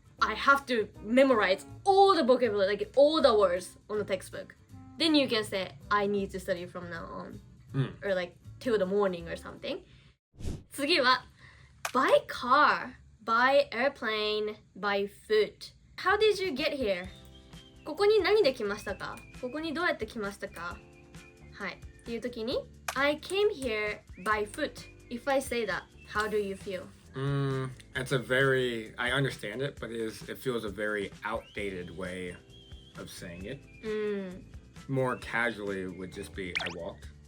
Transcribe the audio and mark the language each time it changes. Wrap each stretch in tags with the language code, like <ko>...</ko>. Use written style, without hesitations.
<en>I have to memorize all the vocabulary, like all the words on the textbook. Then you can say I need to study from now on. Or like till the morning or something.</en> <ja>次は by car, by airplane, by foot.</ja> <en>How did you get here?</en> <ja>ここに何で来ましたか？ここにどうやって来ましたか？はい。</ja> <en>っていう時に I came here by foot. If I say that, how do you feel? It's a very, I understand it, but it feels a very outdated way of saying it. More casually would just be I walked.</en>